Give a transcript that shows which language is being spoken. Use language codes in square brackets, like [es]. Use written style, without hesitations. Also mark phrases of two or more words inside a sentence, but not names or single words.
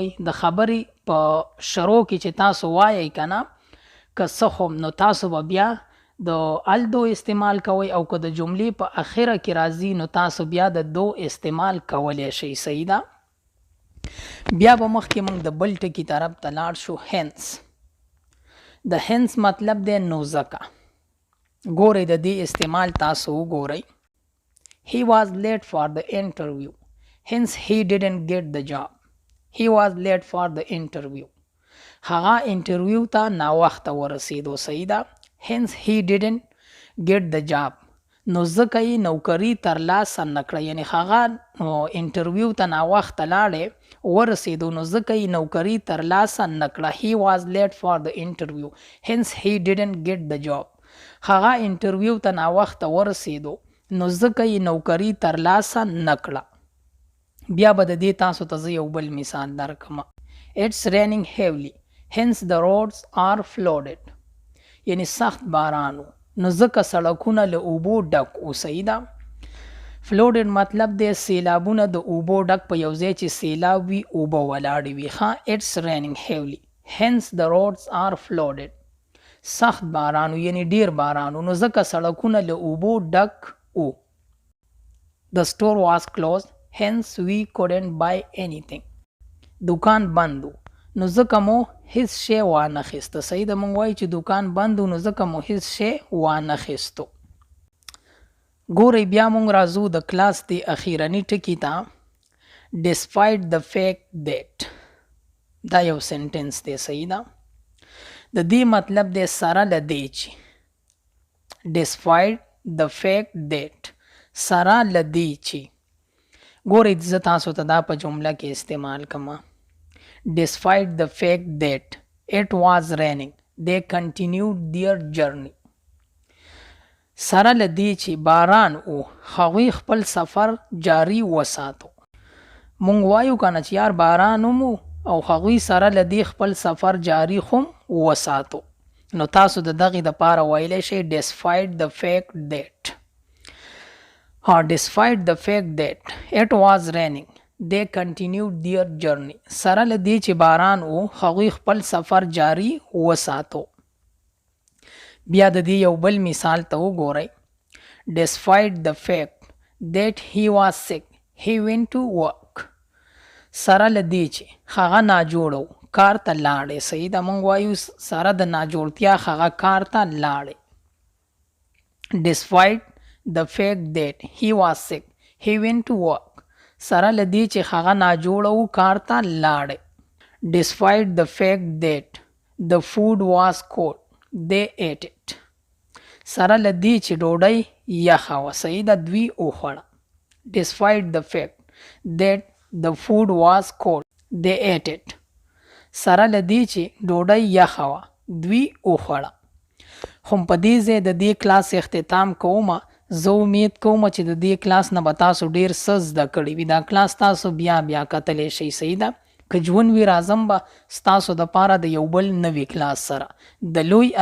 [ps] د خبرې په شروع کې چې تاسو وایئ که نه که څه هم نو تاسو به بیا د الدو استعمال کوئ او که د جملې په اخره کې راځي نو تاسو بیا د دو استعمال کولی شئ. صحیح ده. بیا به مخکې موږ د بل ټکي طرف ته لاړ شو. هینس. د هینس مطلب دی نو ځکه. ګورئ د دې استعمال تاسو وګورئ. [en] he was late for the interview hence he didn't get the job. he was late for the interview. [ps] هغه انټرویو ته ناوخته ورسېدو. صحیح ده. [en] hence he didn't get the job. [ps] نو ځکه یې نوکري ترلاسه نه کړه. یعنې هغه انټرویو ته ناوخته لاړې ورسېدو نو ځکه یې نوکري ترلاسه نه کړه. [en] he was late for the interview hence he didn't get the job. [ps] هغه انټرویو ته ناوخته ورسېدو نو ځکه یې نوکري ترلاسه نه کړه. بیا به د دې تاسو ته زه یو بل مثال درکړم. [en] it's raining heavily hence the roads are flooded. [ps] یعنې سخت باران نو ځکه سړکونه له اوبو ډک و. صحیح ده. فلوډډ مطلب دی سیلابونه د اوبو ډک په یو ځای چې سیلاب وي اوبه ولاړې وي. [en] it's raining heavily hence the roads are flooded. [ps] سخت باران یعنې ډیر باران نو ځکه سړکونه له اوبو ډک و. [en] the store was closed hence we couldn't buy anything. [ps] دکان بند نو ځکه مو هیڅ شی وانه خیسته. صحیح ده. موږ وایو چې دکان بند نو ځکه مو هیڅ شی وانه خیستو. ګورئ بیا موږ راځو د کلاس د اخیرني ټکي ته. [en] despite the fact that [ps] دا یو سنټنس دی. صحیح ده. د دې مطلب دی سره له دې چې [en] despite the fact that [ps] سره له دې چې. ګورئ زه تاسو ته دا په جمله کې استعمال کوم. [en] despite the fact that it was raining they continued their journey. [ps] سره له دې چې باران او هغوی خپل سفر جاري وساتو. مونږ وایو کنه چې یار باران مو او هغوی سره له دې خپل سفر جاري هم وساتو. نو تاسو د دغې دپاره ویلی شئ [en] despite the fact that. despite the fact that it was raining they continued their journey. [ps] سره له دې چې باران و هغوی خپل سفر جاري وساتو. بیا د دې یو بل مثال ته وګورئ. [en] despite the fact that he was sick he went to work. [ps] سره له دې چې هغه ناجوړه و کار ته لاړې. صحیح ده. موږ وایو سره د ناجوړتیا هغه کار ته لاړې. [en] despite the fact that he was sick he went to work. [ps] سره له دې چې هغه ناجوړه و کار ته لاړې. [en] despite the fact that the food was cold they ate it. [ps] سره له دې چې ډوډۍ یخه وه. صحیح ده. دوی وخوړه. [en] despite the fact that the food was cold they ate it. [ps] سره له دې چې ډوډۍ یخه وه دوی وخوړه. خو په دې ځای د دې کلاس اختتام کومه. زه امید کوم چې د دې کلاس نه به تاسو ډیر څه زده کړي وي. دا کلاس تاسو بیا کتلی شئ. صحیح ده. که ژوند وي راځم به ستاسو دپاره د یو بل نوي کلاس سره.